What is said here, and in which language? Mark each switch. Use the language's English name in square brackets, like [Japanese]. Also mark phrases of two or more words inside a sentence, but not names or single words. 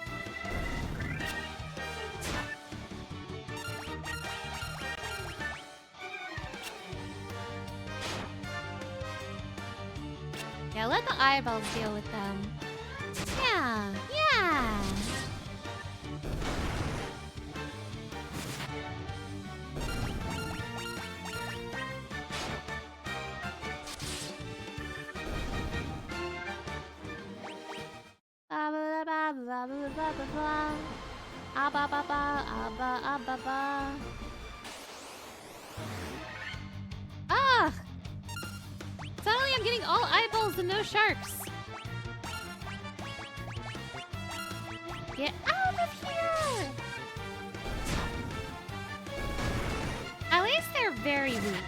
[English] Yeah, let the eyeballs deal with them. Yeah, yeah. Ba ba ba ba ba ba ba ba ba. Ah ba ba ba ah ba ah ba ba. Ah! Suddenly I'm getting all eyeballs and no sharks. Get out of here! At least they're very weak.